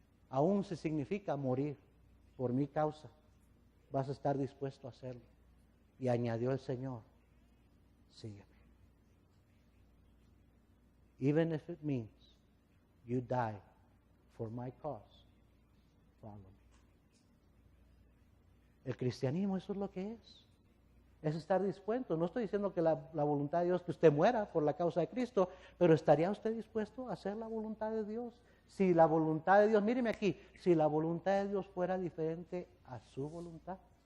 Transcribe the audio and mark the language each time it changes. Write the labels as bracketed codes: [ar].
[es] Aún si significa morir por mi causa, vas a estar dispuesto a hacerlo. Y añadió el Señor, sígueme. [en] Even if it means you die for my cause, follow me. [es] El cristianismo, eso es lo que es estar dispuesto. No estoy diciendo que la voluntad de Dios, que usted muera por la causa de Cristo, pero ¿estaría usted dispuesto a hacer la voluntad de Dios? Si la voluntad de Dios, míreme aquí, si la voluntad de Dios fuera diferente a su voluntad.